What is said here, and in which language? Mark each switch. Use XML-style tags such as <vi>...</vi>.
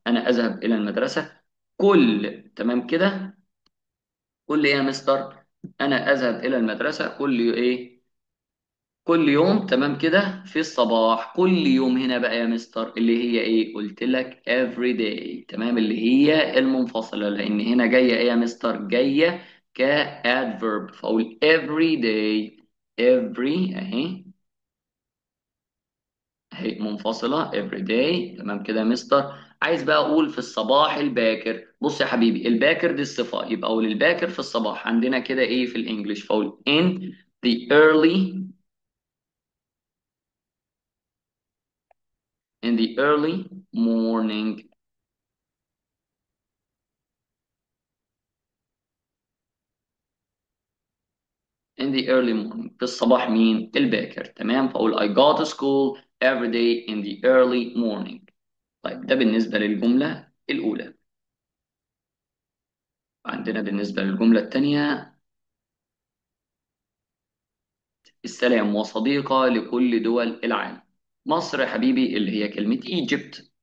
<ar>أنا أذهب إلى المدرسة كل. تمام كده كل إيه يا مستر؟ أنا أذهب إلى المدرسة كل إيه كل يوم. تمام كده في الصباح. كل يوم هنا بقى يا مستر اللي هي ايه قلت لك</ar> <en>every day.</en> <ar>تمام. اللي هي المنفصلة لان هنا جاية ايه يا مستر جاية كادفيرب. فاقول</ar> <en>every day. every</en> <ar>اهي منفصلة</ar> <en>every day.</en> <ar>تمام كده يا مستر. عايز بقى اقول في الصباح الباكر. بص يا حبيبي الباكر دي الصفة، يبقى اقول الباكر في الصباح عندنا كده ايه في الانجليش.</ar> <en>فاقول in the early in the early morning. In the early morning</en> <ar>في الصباح مين؟ الباكر. تمام، فأقول</ar> <en>I go to school every day in the early morning.</en> <ar>طيب ده بالنسبة للجملة الأولى. عندنا بالنسبة للجملة الثانية: السلام وصديقة لكل دول العالم. مصر يا حبيبي اللي هي كلمة Egypt.</ar>